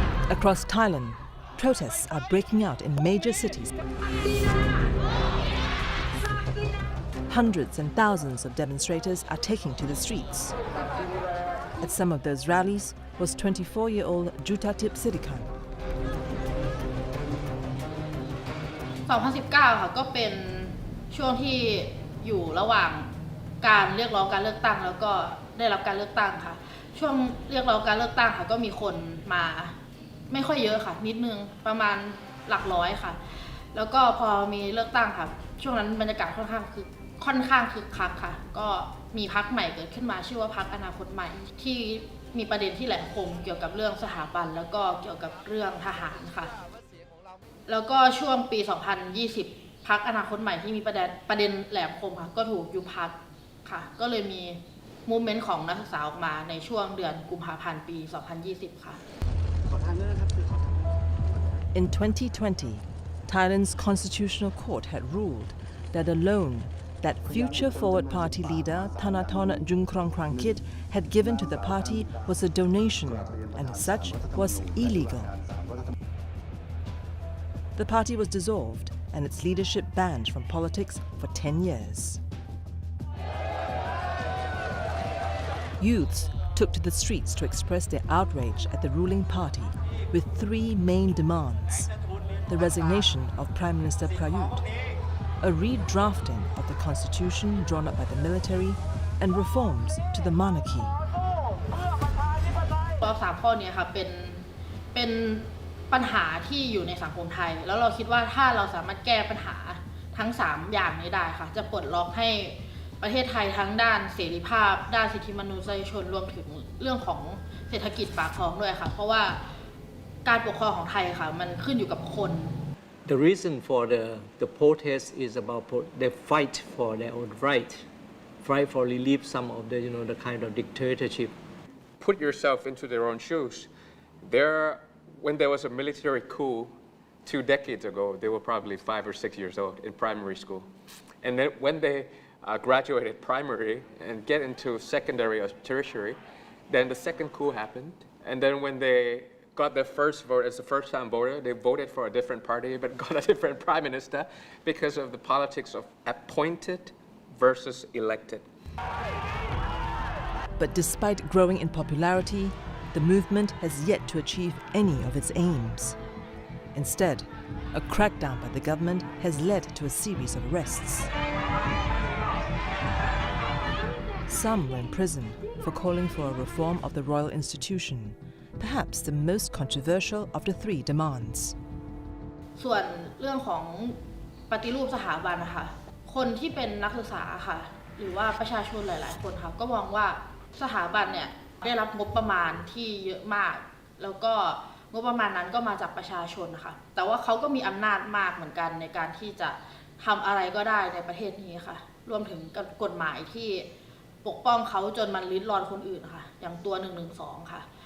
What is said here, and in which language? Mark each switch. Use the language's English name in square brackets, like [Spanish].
[English] Across Thailand, protests are breaking out in major cities. Hundreds and thousands of demonstrators are taking to the streets. At some of those rallies was 24-year-old Jutatip Sidikan. [Thai] 2019 ค่ะก็เป็นช่วงที่อยู่ระหว่างการเรียกร้องการเลือกตั้งแล้วก็ได้รับการเลือกตั้งค่ะช่วงเรียกร้องการเลือกตั้งค่ะก็มีคนมาไม่ค่อยเยอะค่ะนิดนึงประมาณหลักร้อยค่ะแล้วก็พอมีเลือกตั้งค่ะช่วงนั้นบรรยากาศค่อนข้างคึกคักค่ะก็มีพรรคใหม่เกิดขึ้นมาชื่อว่าพรรคอนาคตใหม่ที่มีประเด็นที่แหลมคมเกี่ยวกับเรื่องสถาบันแล้วก็เกี่ยวกับเรื่องทหารค่ะ แล้วก็ช่วงปี 2020 พรรคอนาคตใหม่ที่มีประเด็นแหลมคมค่ะก็ถูกยุบพรรคค่ะก็เลยมีมูฟเมนต์ของนักศึกษาออกมาในช่วงเดือนกุมภาพันธ์ปี 2020 ค่ะ [English] In 2020, Thailand's constitutional court had ruled that a loan that Future Forward Party leader Thanathorn Junkronkrangkit had given to the party was a donation and as such was illegal. The party was dissolved and its leadership banned from politics for 10 years. Youths took to the streets to express their outrage at the ruling party with three main demands: the resignation of Prime Minister Prayut, a redrafting of the constitution drawn up by the military, and reforms to the monarchy. [Thai] 3 ข้อนี้ค่ะเป็นปัญหาที่อยู่ในสังคมไทยแล้วเราคิดว่าถ้าเราสามารถแก้ปัญหาทั้ง3อย่างนี้ได้ค่ะจะปลดล็อกให้ประเทศไทยทั้งด้านเสรีภาพด้านสิทธิมนุษยชนรวมถึงเรื่องของเศรษฐกิจปากท้องด้วยค่ะเพราะว่าการปกครองของไทยค่ะมันขึ้นอยู่กับคน [English] The reason for the protest is about they fight for their own right for relieve some of the the kind of dictatorship. Put yourself into their own shoes. When there was a military coup 2 decades ago, they were probably 5 or 6 years old in primary school. And then when they graduated primary and get into secondary or tertiary, then the second coup happened. And then when they got their first vote as a first-time voter, they voted for a different party but got a different prime minister because of the politics of appointed versus elected. But despite growing in popularity, the movement has yet to achieve any of its aims. Instead, a crackdown by the government has led to a series of arrests. Some were in prison for calling for a reform of the royal institution, perhaps the most controversial of the 3 demands. [Thai] ส่วนเรื่องของปฏิรูปสถาบันนะคะคนที่เป็นนักศึกษาค่ะหรือว่าประชาชนหลายๆคนค่ะก็มองว่าสถาบันเนี่ยได้รับงบประมาณที่เยอะมากแล้วก็งบประมาณนั้นก็มาจากประชาชนค่ะแต่ว่าเขาก็มีอำนาจมากเหมือนกันในการที่จะทำอะไรก็ได้ในประเทศนี้ค่ะรวมถึงกฎหมายที่ปกป้องเขาจนมันลิ้นรอนคนอื่นค่ะอย่างตัว112ค่ะ